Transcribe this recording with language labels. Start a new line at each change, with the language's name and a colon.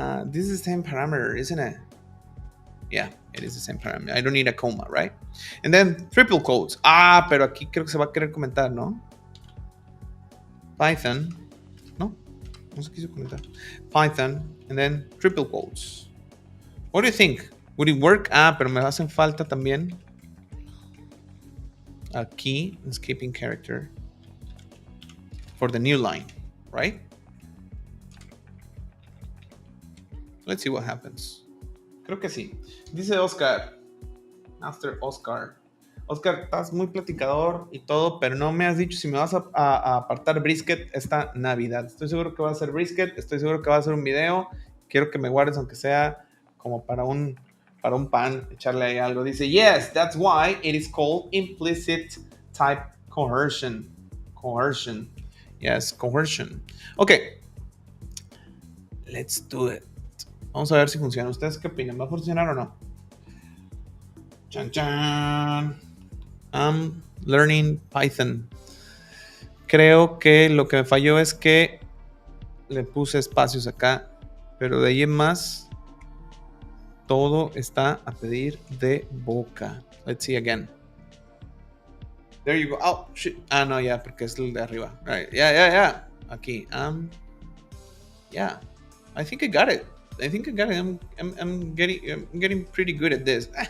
English: This is the same parameter, isn't it? Yeah, it is the same parameter. I don't need a comma, right? And then triple quotes.
Spanish: Pero aquí creo que se va a querer comentar, ¿no?
English: Python.
Spanish: No se quiso comentar.
English: Python, and then triple quotes. What do you think? Would it work?
Spanish: Pero me hacen falta también aquí, escaping character.
English: for the new line, right? Let's see what happens.
Spanish: Creo que sí.
English: Dice Oscar, Master Oscar.
Spanish: Oscar, estás muy platicador y todo, pero no me has dicho si me vas a apartar brisket esta Navidad. Estoy seguro que va a ser brisket, estoy seguro que va a ser un video. Quiero que me guardes, aunque sea como para un pan, echarle ahí algo.
English: Dice, yes, that's why it is called implicit type coercion. Coercion. Yes, coercion. Ok. Let's do it.
Spanish: Vamos a ver si funciona. ¿Ustedes qué opinan? ¿Va a funcionar o no?
English: Chan, chan. I'm learning Python.
Spanish: Creo que lo que me falló es que le puse espacios acá, pero de ahí en más todo está a pedir de boca.
English: Let's see again. There you go. Oh, shit.
Spanish: Ah, no, ya, porque es el de arriba.
English: Right. Yeah. Aquí. Yeah. I think I got it. I'm getting pretty good at this.